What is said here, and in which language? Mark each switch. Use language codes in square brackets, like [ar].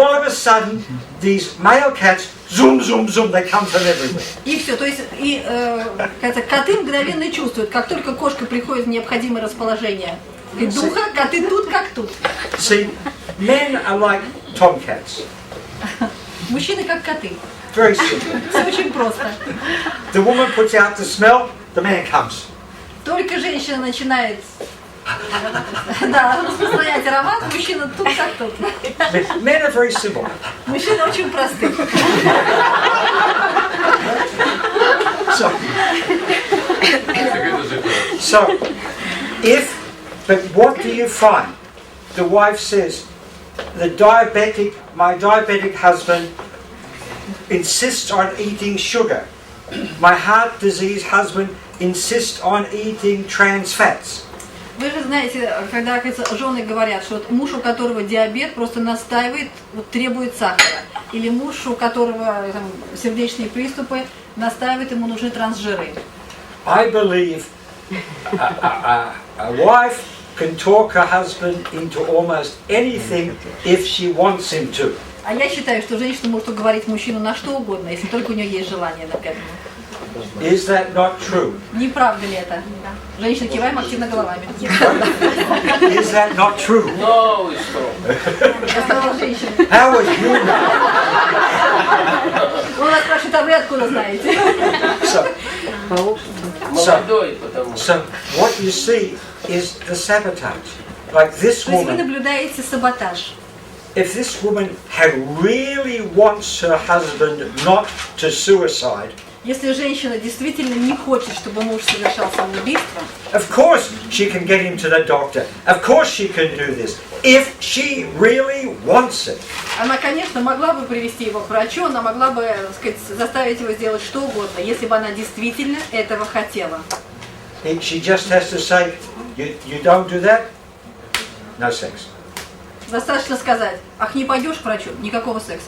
[en] All of a sudden, these male cats, zoom, zoom, zoom, they come from everywhere. [ru] И все, то есть коты мгновенно чувствуют, как только кошка приходит в необходимое расположение духа, коты тут как тут. [en] See, men are like tomcats. [ru] Мужчины как коты. [en] Very simple. [ru] Все очень просто. [en] The woman puts out the smell, the man comes. [ru] Только женщина начинает распространять аромат, мужчина тут как тут. [en] Men are very simple. [ru] Мужчины очень простые. [en] So, but what do you find? The wife says, my diabetic husband insists on eating sugar. My heart disease husband insists on eating trans fats. [ru] Вы же знаете, когда жены говорят, что муж, у которого диабет, просто настаивает, требует сахара. Или муж, у которого сердечные приступы, настаивает, ему нужны трансжиры. [en] I believe a wife can talk her husband into almost anything if she wants him to. [ru] А я считаю, что женщина может уговорить мужчину на что угодно, если только у нее есть желание к этому. [en] Is that not true? [ru] Не правда ли это? Женщины киваем активно головами. [en] Is that not true? No, it's wrong. [ru] Я сказала женщина. [en] How would you know? [ru] Он нас спрашивает, а вы откуда знаете? [en] So what you see is the sabotage. Like this [ru] То есть вы [en] woman, [ru] наблюдаете саботаж. [en] if this woman had really wants her husband not to suicide, [ru] Если женщина действительно не хочет, чтобы муж совершал самоубийство, [en] of course she can get him to the doctor. Of course she can do this. If she really wants it. [ru] она, конечно, могла бы привести его к врачу, она могла бы, так сказать, заставить его сделать что угодно, если бы она действительно этого хотела. [en] She just has to say, you don't do that, no sex. [ru] Достаточно сказать, ах, не пойдешь к врачу, никакого секса.